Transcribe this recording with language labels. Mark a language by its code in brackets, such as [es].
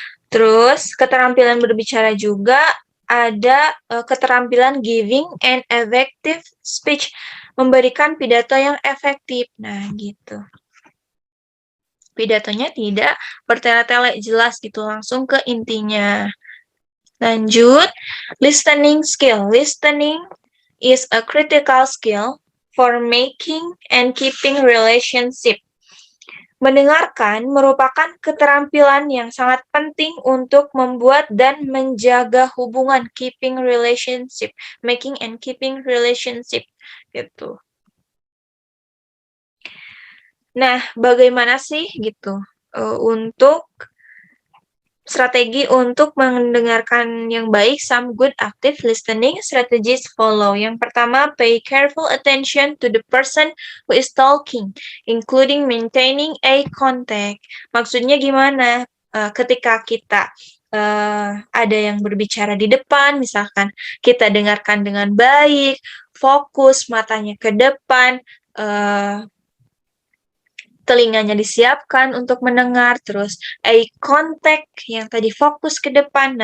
[id] Terus keterampilan berbicara juga ada keterampilan [en] giving and effective speech, [id] memberikan pidato yang efektif. Nah, gitu. Pidatonya tidak bertele-tele, jelas gitu, langsung ke intinya. Lanjut, listening skill. [en] Listening is a critical skill for making and keeping relationship. [id] Mendengarkan merupakan keterampilan yang sangat penting untuk membuat dan menjaga hubungan, [en] keeping relationship, making and keeping relationship, [id] gitu. Nah, bagaimana sih gitu untuk strategi untuk mendengarkan yang baik? [en] Some good active listening strategies follow. [id] Yang pertama, [en] pay careful attention to the person who is talking, including maintaining eye contact. [id] Maksudnya gimana? Ketika kita ada yang berbicara di depan, misalkan kita dengarkan dengan baik, fokus, matanya ke depan, telinganya disiapkan untuk mendengar, terus eye contact yang tadi fokus ke depan.